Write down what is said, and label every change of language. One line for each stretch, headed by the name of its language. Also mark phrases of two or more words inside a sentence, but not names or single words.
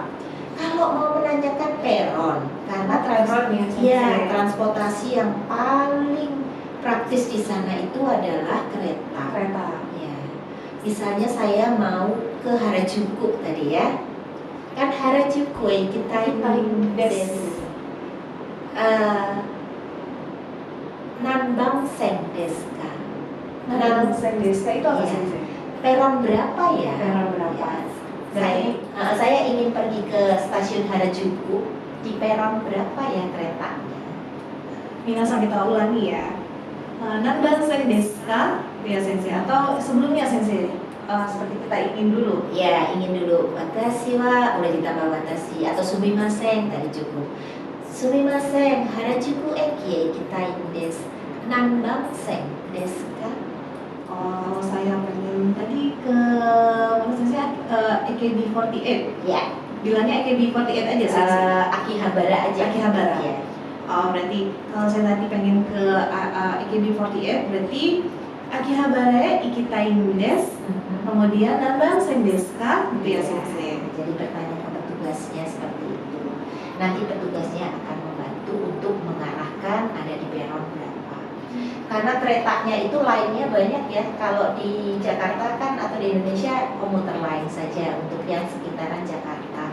Indonesian: Kalau mau menanyakan peron, karena transportasi yang paling praktis di sana itu adalah kereta. Ya. Misalnya saya mau ke Harajuku tadi ya, kan Harajuku kita
Japanese: 何番線ですか? 何番線ですか
Indonesian: itu apa sih? Peron berapa ya? Peron berapa? Ya. Saya ingin pergi ke stasiun Harajuku, di peron berapa ya keretanya? Minasang kita ulangi ya.
Japanese: 何番線ですか?
Indonesian: Ya Sensei, atau sebelumnya Sensei? Seperti kita ingin dulu. Ya, ingin dulu.
Japanese: 私は,
Indonesian: boleh ditambah watashi atau sumimasen tadi cukup.
Japanese: すみません、原宿駅行きたいです. 何番線ですか?
Indonesian: Kalau saya pengen tadi ke mana Sensei? AKB48. Ya. Bilangnya AKB48 aja Sensei. Akihabara aja. Akihabara. Ya. Oh, berarti kalau saya nanti pengen ke AKB48 berarti
Japanese: 秋葉原行きたいです. Kemudian 何番線ですか?
Indonesian: Gitu ya Sensei. Jadi bertanya ke petugasnya seperti itu. Nanti petugasnya akan membantu untuk mengarahkan ada di peron berapa. Karena keretanya itu lainnya banyak ya. Kalau di Jakarta kan atau di Indonesia komuter lain saja untuk yang sekitaran Jakarta.